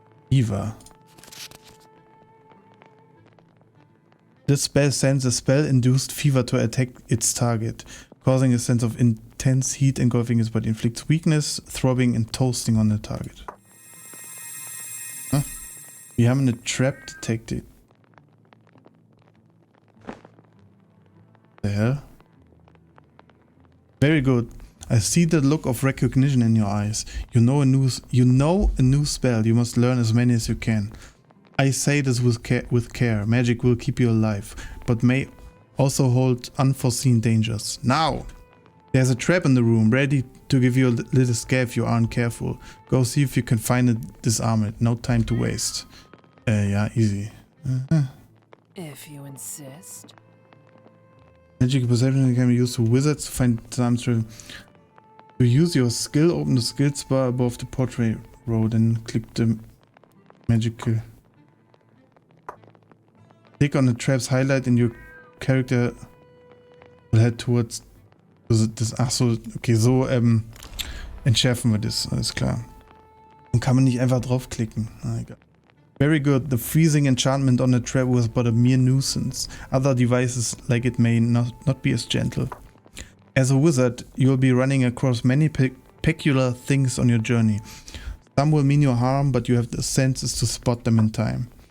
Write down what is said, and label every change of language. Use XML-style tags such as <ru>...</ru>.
<en>Eva. This spell sends a spell-induced fever to attack its target, causing a sense of intense heat engulfing its body. Inflicts weakness, throbbing and toasting on the target. Huh?</en> <de>Wir haben eine</de> <en>Trap detected. The hell? Very good. I see the look of recognition in your eyes. You know a new spell. You must learn as many as you can. I say this with care. Magic will keep you alive, but may also hold unforeseen dangers. Now! There's a trap in the room, ready to give you a little scare if you aren't careful. Go see if you can find it, disarm it. No time to waste. Yeah, easy. If you insist. Magic perception can be used for wizards to find time to use your skill. Open the skills bar above the portrait row, then click the magical. Click on the trap's highlight and your character will head towards das.</en> <de>Achso, okay, so entschärfen wir das, alles klar. Und kann man nicht einfach draufklicken.</de> <en>Ah, egal. Very good. The freezing enchantment on the trap was but a mere nuisance. Other devices like it may not be as gentle. As a wizard, you'll be running across many peculiar things on your journey. Some will mean you harm, but you have the senses to spot them in time.</en>